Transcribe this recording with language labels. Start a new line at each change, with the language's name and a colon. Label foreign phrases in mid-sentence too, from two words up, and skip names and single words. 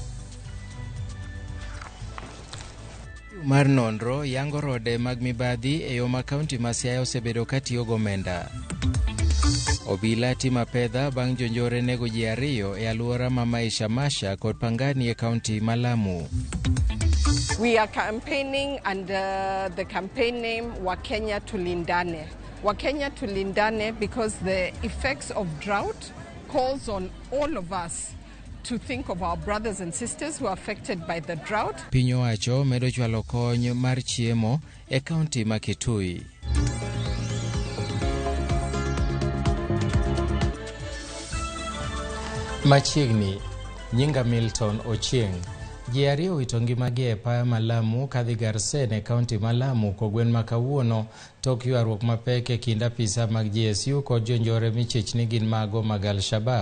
Luo (Kenya and Tanzania): Mar nonro yango rode mag mibadhi e yo ma kaunti ma Siaya osebedo katiyo gomenda. Obila tima pedha bang' jonjore nego ji 2 e aluora ma Maisha Masha kod Pangani e kaunti ma Lamu.
English: We are campaigning under the campaign name Wakenya Tulindane. Wakenya Tulindane because the effects of drought calls on all of us to think of our brothers and sisters who are affected by the drought.
Luo (Kenya and Tanzania): Piny owacho medo chwalo kony mar chiemo e kaunti ma Kitui. Machiegni nyinga Milton Ochieng. Ji 2 wito ngimagi e paya ma Lamu kadhi Garsen e kaunti ma Lamu kogwen ma kawuono tok ywaruok mapek e kind apisa mag GSU kod jonjore michich ni gin mago mag Al-Shabab.